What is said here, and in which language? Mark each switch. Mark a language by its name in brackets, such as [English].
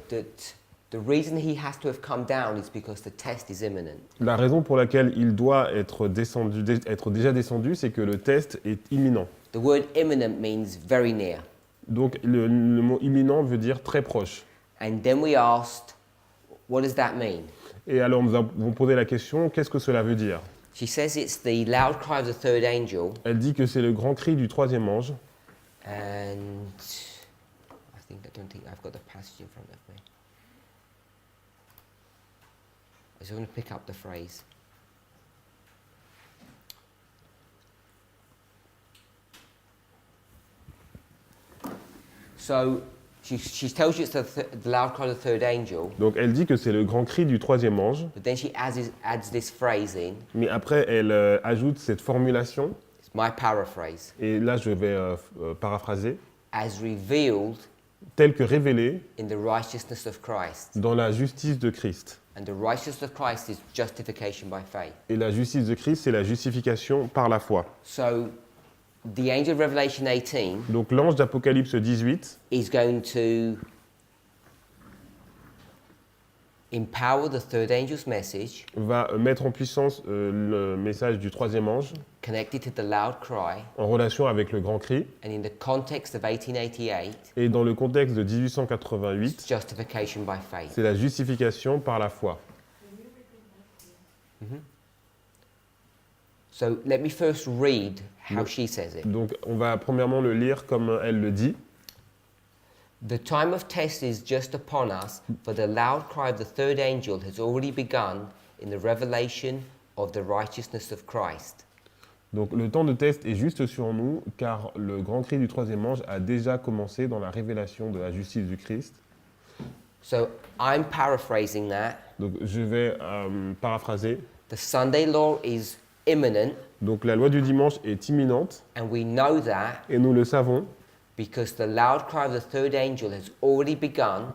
[English] that the reason he has to have come down is because the test is imminent. [French] la raison pour laquelle il doit être, descendu, être déjà descendu, c'est que le test est imminent. [English] The word imminent means very near. [French] Donc le mot imminent veut dire très proche. [English] And then we asked, what does that mean? [French] Et alors nous avons posé la question, qu'est-ce que cela veut dire? [English] She says it's the loud cry of the third angel, [French] Elle dit que c'est le grand cri du troisième ange. [English] and I don't think I've got the passage in front of me. I just want to pick up the phrase. So she tells you it's the loud cry of the third angel, [French] Donc elle dit que c'est le grand cri du troisième ange, [English] but then she adds this phrase in. [French] mais après elle ajoute cette formulation, [English] It's my paraphrase. [French] et là je vais paraphraser, [English] As revealed [French] tel que révélé [English] in the righteousness of Christ. [French] dans la justice de Christ. [English] And the righteousness of Christ is justification by faith. [French] Et la justice de Christ, c'est la justification par la foi. [English] So the angel of Revelation 18 [French] Donc l'ange d'Apocalypse 18 [English] is going to empower the third angel's message [French] va mettre en puissance le message du troisième ange [English] connected to the loud cry, [French] en relation avec le grand cri. [English] and in the context of 1888, [French] Et dans le contexte de 1888, [English] it's justification by faith. [French] c'est la justification par la foi. [English] So let me first read how she says it. [French] Donc on va premièrement le lire comme elle le dit. [English] The time of test is just upon us, for the loud cry of the third angel has already begun in the revelation of the righteousness of Christ. [French] Donc le temps de test est juste sur nous, car le grand cri du troisième ange a déjà commencé dans la révélation de la justice du Christ. [English] So I'm paraphrasing that. [French] Donc je vais paraphraser. [English] The Sunday law is imminent, [French] Donc la loi du dimanche est imminente, [English] and we know that [French] et nous le savons, [English] because the loud cry of the third angel has already begun,